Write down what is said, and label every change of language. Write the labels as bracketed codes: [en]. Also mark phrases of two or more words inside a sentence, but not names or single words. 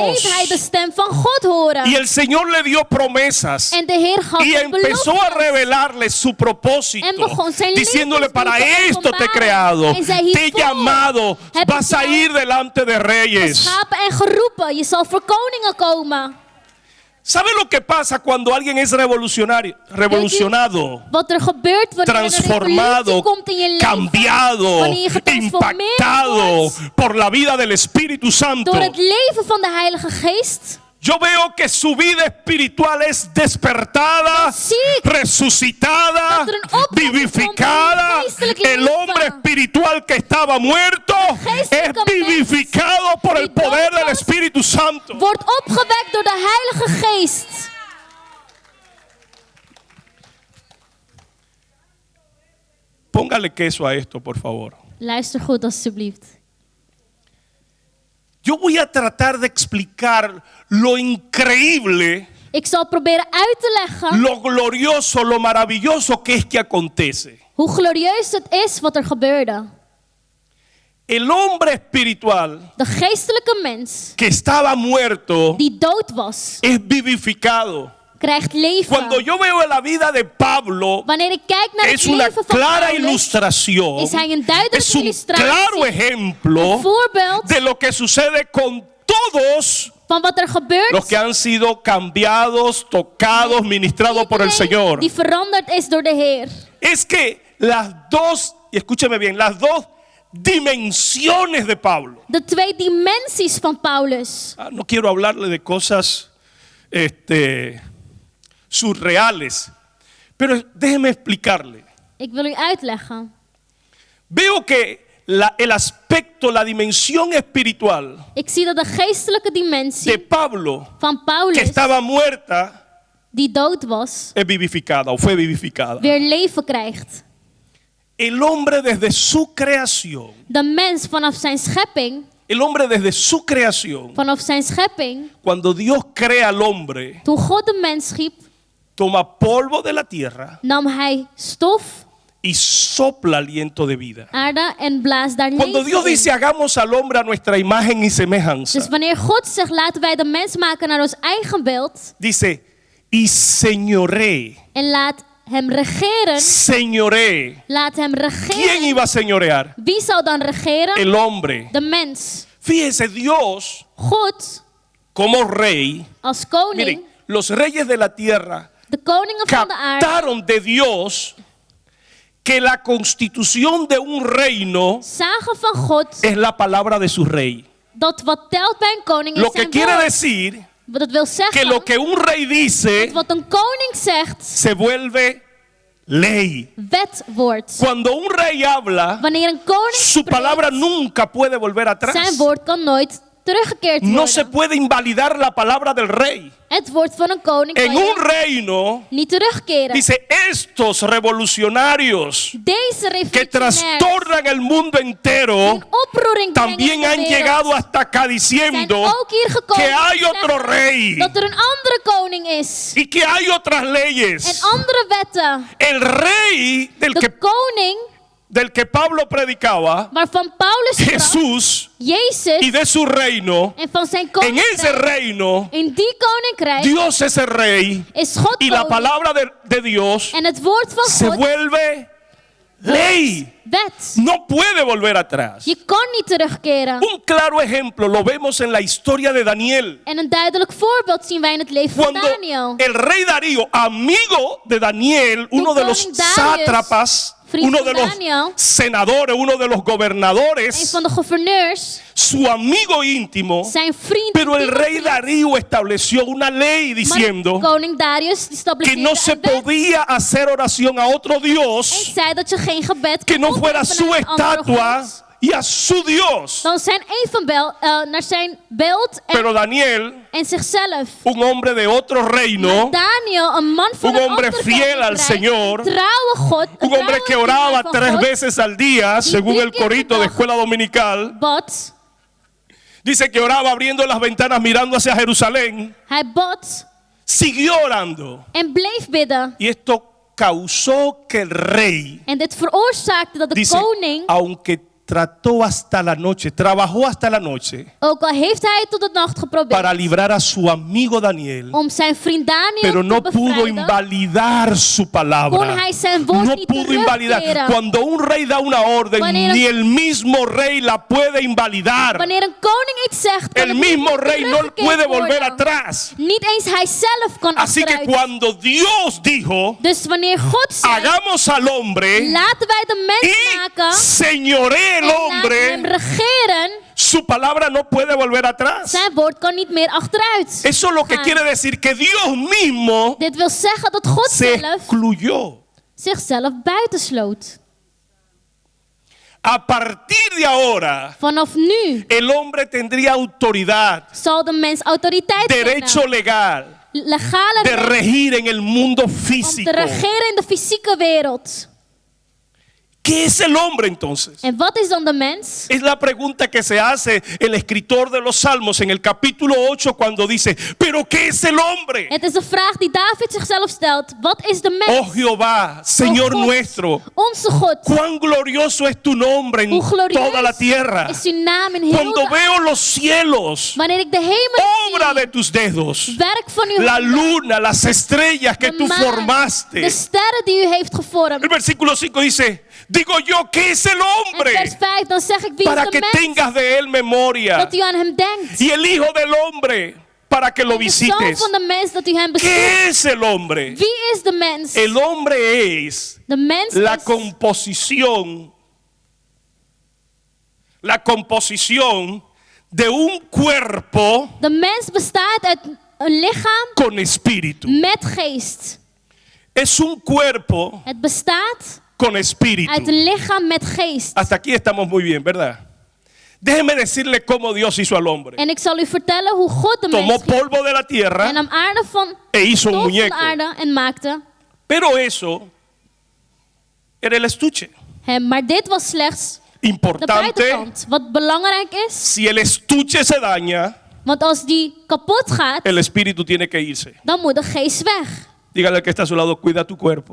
[nl] bleef hij de stem van God horen. [es] Y el Señor le dio promesas. [nl] En de Heer gaf [es] Y [nl] hem [es] empezó a [nl] beloftes. [es] revelarle su propósito, [nl] En begon zijn [es] diciéndole, [nl] liefdesbrief [es] para te esto te he [nl] openbaren. [es] creado, [nl] En zei, [es] te he [nl] hiervoor [es] llamado, [nl] heb [es] vas [nl] ik [es] a [nl] jou [es] ir delante de reyes. [nl] geschapen en geroepen. Je zal voor koningen komen. [es] ¿Sabe lo que pasa cuando alguien es revolucionado, [nl] Wat er gebeurt wanneer er een [es] transformado, [nl] revolutie komt in je leven. [es] cambiado, [nl] Wanneer je getransformeerd [es] impactado [nl] wordt [es] por la vida del Espíritu Santo? [nl] door het leven van de Heilige Geest? [es] Yo veo que su vida espiritual es despertada, Sí. resucitada, [nl] Dat er een opwekking komt [es] vivificada. [nl] in het geestelijk [es] El [nl] leven. [es] hombre espiritual que estaba muerto es [nl] geestelijke mens [es] vivificado por el [nl] die dood [es] poder del [nl] was, [es] Espíritu Santo. [nl] Wordt opgewekt door de Heilige Geest. [es] Póngale queso a esto, por favor. [nl] Luister goed alsjeblieft. [es] Yo voy a tratar de explicar lo increíble, [nl] Ik zal proberen uit te leggen [es] lo glorioso, lo maravilloso que es que acontece. [nl] hoe glorieus het is wat er gebeurde. [es] El hombre espiritual [nl] De geestelijke mens [es] que estaba muerto [nl] die dood was, [es] es vivificado. [nl] krijgt leven. [es] Cuando yo veo la vida de Pablo, [nl] Wanneer ik kijk naar het [es] es una [nl] leven van [es] clara [nl] Paulus, [es] ilustración, [nl] is hij een duidelijke [es] es un [nl] illustratie, [es] claro ejemplo [nl] een voorbeeld [es] de lo que sucede con todos [nl] van wat er gebeurt. [es] los que han sido cambiados, tocados, ministrados por el [nl] Iedereen [es] Señor. [nl] die veranderd is door de Heer. [es] Es que las dos, y escúcheme bien, las dos dimensiones de Pablo. [nl] De twee dimensies van Paulus. [es] No quiero hablarle de cosas surreales, pero déjeme explicarle. [nl] Ik wil u uitleggen. [es] Veo que el aspecto, la dimensión espiritual [nl] Ik zie dat de geestelijke [es] de [nl] dimensie [es] Pablo, [nl] van [es] que [nl] Paulus, [es] estaba muerta, [nl] die dood was, [es] es vivificada o fue vivificada. [nl] weer leven krijgt. [es] El hombre desde su creación, [nl] De mens vanaf zijn schepping, [es] el hombre desde su creación, [nl] vanaf zijn schepping, [es] cuando Dios crea al hombre, [nl] toen God de mens schiep, [es] toma polvo de la tierra [nl] nam hij stof, [es] y sopla aliento de vida. [nl] aarde en blaast daar [es] Cuando Dios [nl] leven [es] dice [nl] in. [es] hagamos al hombre a nuestra imagen y semejanza, [nl] Dus wanneer God zegt laten wij de mens maken naar ons eigen beeld [es] dice y señoré, [nl] en laat hem regeren, [es] señoré. [nl] laat hem [es] ¿Quién [nl] regeren. [es] iba a señorear? [nl] Wie zou dan regeren? [es] El hombre. [nl] De mens. [es] Fíjese, Dios [nl] God [es] como rey, [nl] als koning, [es] miren, los reyes de la tierra [nl] de koningen van de aarde, [es] captaron de Dios que la constitución de un reino [nl] zagen van God [es] es la palabra de su rey. [nl] dat wat telt bij een koning is [es] Lo que [nl] zijn [es] quiere [nl] woord. [es] decir [nl] Dat wil [es] que [nl] zeggen, [es] lo que un rey dice [nl] wat een koning zegt, [es] se vuelve ley. [nl] wet wordt. [es] Cuando un rey habla, [nl] Wanneer een koning [es] su palabra [nl] spreekt, [es] nunca puede volver atrás. [nl] zijn woord kan nooit teruggekeerd [es] No se [nl] worden. [es] puede invalidar la palabra del rey. [nl] Het woord van een koning [es] En [nl] kan [es] un [nl] je [es] reino, [nl] niet terugkeren. [es] dice, estos revolucionarios [nl] Deze [es] que [nl] revolutionairs [es] trastornan el mundo entero, [nl] een oproering brengen [es] también [nl] in de [es] han [nl] wereld, [es] llegado hasta acá [nl] zijn [es] diciendo [nl] ook hier gekomen [es] que hay [nl] om te [es] otro [nl] zeggen [es] rey [nl] dat er een andere koning is. [es] y que hay otras [nl] En [es] leyes. [nl] andere wetten. [es] El rey [nl] De koning [es] del que Pablo predicaba, [nl] waarvan Paulus sprak, [es] Jesús, y [nl] Jezus, [es] de su reino, [nl] en van zijn [es] en ese [nl] koninkrijk, [es] reino, [nl] in die koninkrijk [es] Dios es el rey [nl] is God [es] y la [nl] koning. [es] palabra de Dios [nl] En het woord van [es] se [nl] God [es] vuelve ley. [nl] wet. [es] No puede volver atrás. [nl] Je kan niet terugkeren. [es] Un claro ejemplo lo vemos en la historia de Daniel. [nl] En een duidelijk voorbeeld zien wij in het leven van [es] Cuando [nl] Daniel. [es] el rey Darío, amigo de Daniel, uno de los [nl] koning Darius, [es] sátrapas, [nl] vriend [es] uno [nl] van [es] de los [nl] Daniel, [es] senadores, uno de los [nl] een [es] gobernadores, [nl] van de gouverneurs, [es] su amigo íntimo, [nl] zijn vriend. [es] pero el rey [nl] vriend. [es] Darío estableció una ley [nl] Maar [es] diciendo [nl] koning Darius die [es] que no se [nl] stabiliseerde een wet [es] podía hacer oración a otro [nl] en [es] Dios [nl] zei dat je geen gebed [es] que [nl] kon [es] no fuera [nl] opheffenen [es] su [nl] aan een andere [es] estatua [nl] god [es] y a su Dios. [nl] dan zijn evenbeeld, naar zijn beeld [es] Pero Daniel, [nl] en zichzelf. [es] un hombre de otro reino, [nl] Daniel, een man van [es] Un [nl] een [es] hombre [nl] ander [es] fiel al [nl] koninkrijk, [es] Señor, [nl] een trouwe God, [es] un hombre que oraba 3 veces al día, según el corito de escuela dominical, [nl] bad. [es] dice que oraba abriendo las ventanas mirando hacia Jerusalén, [nl] Hij bad [es] siguió orando. [nl] en bleef bidden. [es] Y esto causó que el rey, [nl] En dit veroorzaakte dat de [es] dice, [nl] koning, [es] aunque trató hasta la noche, trabajó hasta la noche [nl] ook al heeft hij tot de nacht geprobeerd [es] para librar a su amigo Daniel, [nl] om zijn vriend Daniel [es] pero no [nl] te [es] pudo [nl] bevrijden, [es] invalidar su [nl] kon [es] palabra. [nl] hij zijn woord [es] No [nl] niet [es] pudo invalidar. [nl] terugkeren. [es] Cuando un rey da una orden, [nl] Wanneer [es] ni el mismo rey la puede invalidar. [nl] Wanneer een koning iets zegt, kan [es] El [nl] het niet [es] mismo [nl] meer [es] rey no [nl] teruggekeerd [es] puede volver [nl] worden. [es] atrás. [nl] Niet eens hij zelf kan [es] Así que [nl] achteruit. [es] cuando Dios dijo, [nl] Dus wanneer God zegt, [es] hagamos al hombre [nl] laten wij de mens [es] y [nl] maken [es] señoree [nl] en [es] el [nl] laten hem [es] hombre, [nl] regeren, [es] su palabra no puede volver atrás. [nl] zijn woord kan niet meer achteruit [es] Eso lo que [nl] gaan. [es] quiere decir que Dios mismo [nl] Dit wil zeggen dat God [es] se [nl] zelf [es] excluyó. [nl] zichzelf buitensloot. [es] A partir de ahora, [nl] Vanaf nu [es] el hombre tendría autoridad, [nl] zal de mens autoriteit [es] derecho [nl] kennen, [es] legal [nl] legale [es] de [nl] recht [es] regir en el mundo [nl] om [es] físico. [nl] te regeren in de fysieke wereld. [es] ¿Qué es el hombre entonces? [nl] En wat is dan de mens? [es] Es la pregunta que se hace el escritor de los Salmos en el capítulo 8 cuando dice, ¿pero qué es el hombre? [nl] Het is de vraag die David zichzelf stelt. Wat is de mens? [es] Oh Jehová, Señor [nl] Oh God, [es] nuestro, [nl] onze God. [es] cuán glorioso es tu nombre en [nl] Hoe glorieus [es] toda la tierra. [nl] is uw naam in heel [es] Cuando [nl] de [es] veo los cielos, [nl] Wanneer ik de hemel [es] obra [nl] zie, [es] de tus dedos, [nl] werk van uw [es] la [nl] handen, [es] luna, las estrellas que [nl] de [es] tú [nl] maan, [es] formaste. [nl] de sterren die u heeft gevormd. [es] El versículo 5 dice, digo yo, ¿qué es el [nl] En vers [es] hombre? [nl] 5 dan zeg ik wie [es] Para [nl] is [es] que [nl] de mens [es] tengas de él memoria. [nl] dat u aan hem denkt. [es] Y el Hijo del Hombre, para que lo [nl] En de zoon [es] visites. [nl] van de mens dat u hem bezoekt. [es] ¿Qué es el hombre? [nl] Wie is de mens? [es] El hombre es [nl] De mens [es] la [nl] is [es] composición de un cuerpo [nl] de mens bestaat uit een lichaam [es] con espíritu. [nl] met geest. [es] Es un cuerpo [nl] Het bestaat [es] con espíritu. [nl] uit een lichaam met geest. [es] Hasta aquí estamos muy bien, ¿verdad? Déjeme decirle cómo Dios hizo al hombre. [nl] En ik zal u vertellen hoe God de [es] Tomó [nl] mens schiep [es] polvo de la [nl] en [es] tierra [nl] hem aarde van [es] e hizo un [nl] stof van de [es] muñeco. [nl] aarde en maakte [es] Pero eso era el estuche. [nl] hem. Maar dit was slechts de [es] Importante, [nl] buitenkant. Wat belangrijk is, [es] si el estuche se daña, [nl] want als die kapot gaat, [es] el espíritu tiene que irse. [nl] dan moet de geest weg. [es] Dígale al que está a su lado, cuida tu cuerpo.